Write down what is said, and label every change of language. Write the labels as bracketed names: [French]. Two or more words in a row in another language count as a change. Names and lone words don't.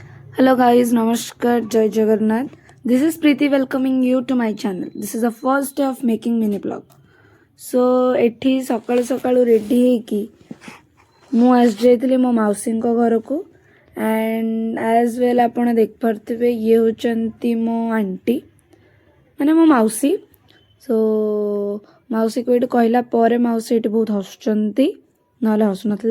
[English] Hello guys, Namaskar, Jai Jagannath. This is Preeti welcoming you to my channel. This is the first day of making mini blog. [Odia] So ଏଠି ସକାଳୁ ସକାଳୁ ରେଡ଼ି ହେଇକି ମୁଁ ଆସିଯାଇଥିଲି ମୋ ମାଉସୀଙ୍କ ଘରକୁ [English] and as well [Odia] ଆପଣ ଦେଖିପାରୁଥିବେ ଇଏ ହେଉଛନ୍ତି ମୋ ଆଣ୍ଟି ମାନେ ମୋ ମାଉସୀ। ସୋ ମାଉସୀକୁ ଏଇଠି କହିଲା ପରେ ମାଉସୀ ଏଇଠି ବହୁତ ହସୁଛନ୍ତି, ନହେଲେ ହସୁନଥିଲେ।